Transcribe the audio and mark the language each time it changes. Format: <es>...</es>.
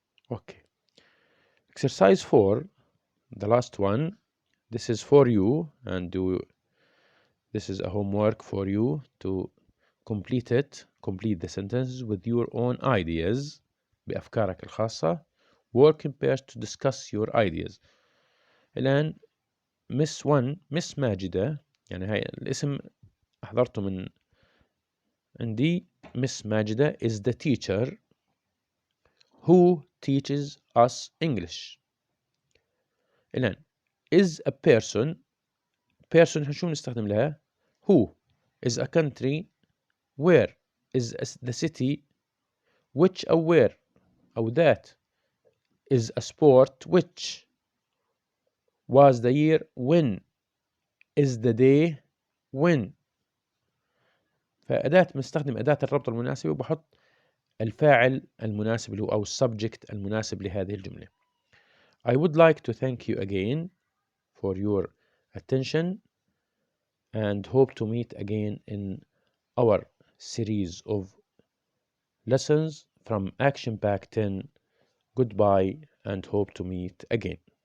<en>Okay. Exercise 4, the last one. This is for you, and this is a homework for you to complete it. Complete the sentences with your own ideas.</en> <ar>بأفكارك الخاصة.</ar> <en>Work in pairs to discuss your ideas.</en> <ar>الآن Miss ماجدة، يعني هاي الاسم أحضرته من عندي.</ar> <en>Miss ماجدة is the teacher who teaches us English. الآن is a person</en> <ar>شو نستخدم لها؟</ar> <en>who is a country. where is the city. which أو where أو that is a sport. which was the year. when is the day. when.</en> <ar>فأداة بنستخدم أداة الربط المناسبة وبحط الفاعل المناسب اللي هو أو السبجكت المناسب لهذه الجملة.</ar> <en>I would like to thank you again for your attention and hope to meet again in our series of lessons from Action Pack 10. Goodbye and hope to meet again.</en>